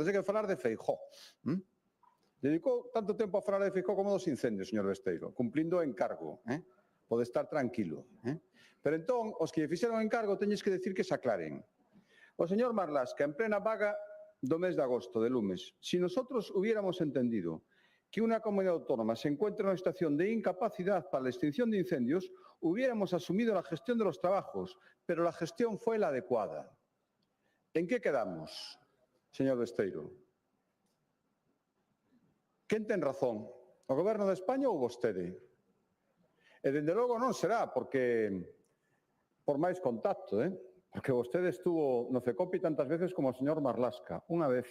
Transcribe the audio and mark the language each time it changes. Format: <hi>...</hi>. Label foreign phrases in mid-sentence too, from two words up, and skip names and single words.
<gl>Hai que falar de Feijóo. Dedicou tanto tempo a falar de Feijóo como dos incendios, señor Besteiro, cumplindo o encargo. Pode estar tranquilo. Pero entón, os que lle fixeron o encargo teñes que decir que se aclaren. O señor Marlasca, en plena vaga do mes de agosto de lumes,</gl> <es>si nosotros hubiéramos entendido que una comunidad autónoma se encuentra en una situación de incapacidad para la extinción de incendios, hubiéramos asumido la gestión de los trabajos, pero la gestión fue la adecuada. ¿En qué quedamos, señor Besteiro?</es> <gl>Quen ten razón? O Goberno de España ou vostede? E dende logo non será, porque por máis contacto, Porque vostede estuvo no Cecopi tantas veces como o señor Marlasca, unha vez.</gl>